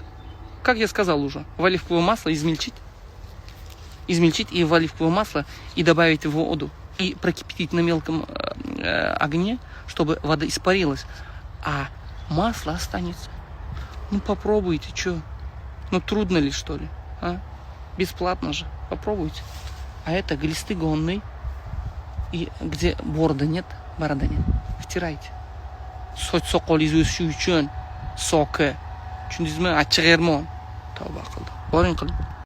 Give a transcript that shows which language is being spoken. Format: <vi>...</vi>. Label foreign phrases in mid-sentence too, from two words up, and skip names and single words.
<ru>Как я сказал уже, в оливковое масло измельчить и в оливковое масло и добавить в воду и прокипятить на мелком огне, чтобы вода испарилась, а масло останется. Ну попробуйте, что? Ну трудно ли, что ли? Бесплатно же, попробуйте. А это глистогонный, и где борода нет, втирайте.</ru> <uz>Soch soqolingiz o'sishi uchun soki. Tushundingizmi? Achchiq ermon. Tavba qildim. Boring qiling.</uz>